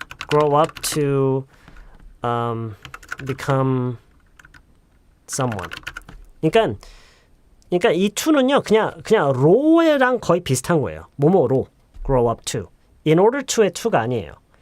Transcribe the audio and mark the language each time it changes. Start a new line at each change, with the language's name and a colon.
English: Grow up to become someone.
Korean: 그러니까 이 to는요. 그냥 로에랑 거의 비슷한 거예요. 뭐뭐로
English: grow up to. In order to
Korean: 의 to가 아니에요.